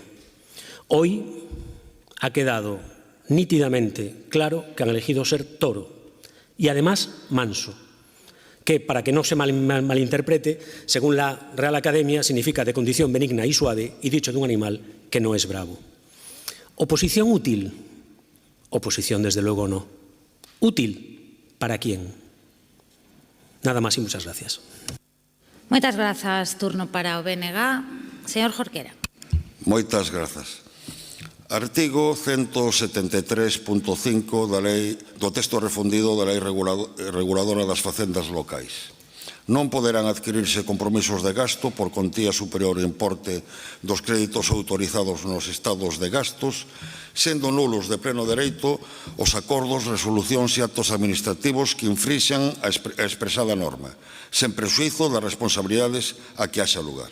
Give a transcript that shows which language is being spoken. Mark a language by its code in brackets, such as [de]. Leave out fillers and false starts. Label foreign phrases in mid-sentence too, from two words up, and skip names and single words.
[es] Hoy ha quedado nítidamente claro que han elegido ser toro y además manso, que para que no se malinterprete, según la Real Academia, significa de condición benigna y suave y dicho de un animal que no es bravo. ¿Oposición útil? Oposición desde luego no. ¿Útil para quién? Nada más y muchas gracias. [gl] Moitas grazas. Turno para o BNG. Señor Jorquera. Moitas grazas. Artigo 173.5 do texto refundido da Lei Reguladora das Facendas Locais. Non poderán adquirirse compromisos de gasto por contía superior ao importe dos créditos autorizados nos estados de gastos, sendo nulos de pleno dereito os acordos, resolucións e actos administrativos que infrixan a expresada norma, sen prexuízo das responsabilidades a que haxa lugar.